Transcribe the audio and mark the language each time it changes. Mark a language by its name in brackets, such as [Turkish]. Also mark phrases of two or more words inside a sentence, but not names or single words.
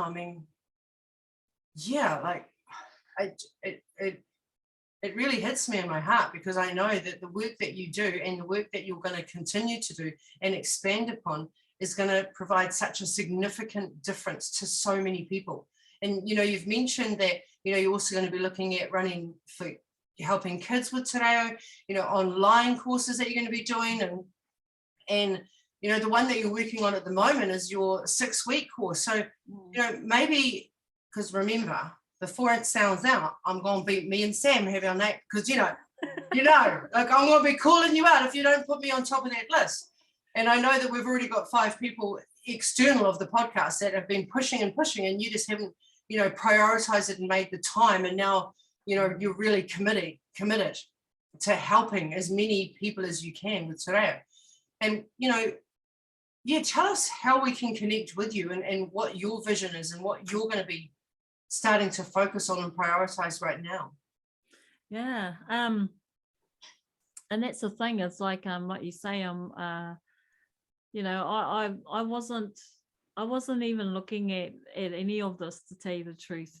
[English] I mean, it really hits me in my heart, because I know that the work that you do and the work that you're going to continue to do and expand upon is going to provide such a significant difference to so many people. And, you've mentioned that, you're also going to be looking at running for helping kids with te reo, online courses that you're going to be doing. And the one that you're working on at the moment is your 6-week course. So, maybe, because remember, before it sounds out, I'm going to be, me and Sam have our name, because, like, I'm going to be calling you out if you don't put me on top of that list. And I know that we've already got 5 people external of the podcast that have been pushing, and you just haven't, prioritized it and made the time. And now, you're really committed to helping as many people as you can with te reo. And, tell us how we can connect with you and what your vision is and what you're going to be starting to focus on and prioritize right now. And that's the thing. It's like you say, I'm you know, I wasn't even looking at any of this, to tell you the truth.